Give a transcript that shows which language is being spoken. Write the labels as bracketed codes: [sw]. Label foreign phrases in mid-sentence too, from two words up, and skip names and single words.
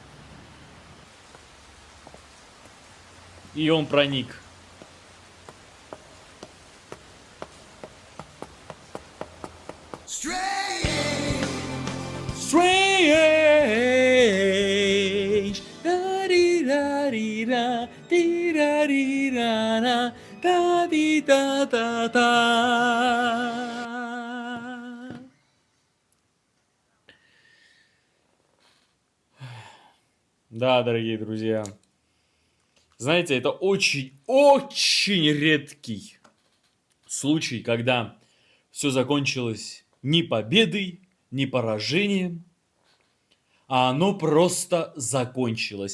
[ru] И он проник. [en] Strange. Да-ди-да-ди-да, ди-да-ди-да-да, да-ди-да-да-да. [ru] Да, дорогие друзья. Знаете, это очень редкий случай, когда все закончилось ни победой, ни поражением, а оно просто закончилось.